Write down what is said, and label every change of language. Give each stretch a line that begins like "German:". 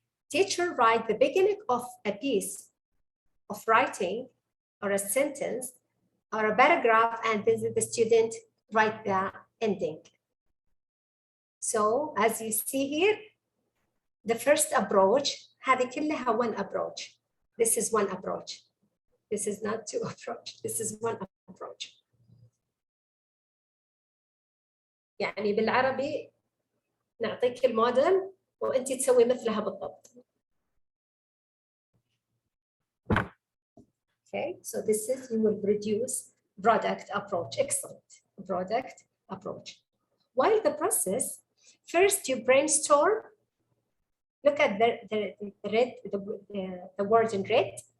English: Teacher write the beginning of a piece of writing or a sentence or a paragraph, and then the student write the ending. So as you see here, the first approach,
Arabic: هذه كلها
English: one approach. This is one approach. This is not two approach. This is one approach.
Arabic: يعني بالعربي نعطيك الموديل وأنت تسوي مثلها بالضبط.
English: Okay, so this is, you will produce product approach. Excellent, product approach. While the process, first you brainstorm. Look at the word in red.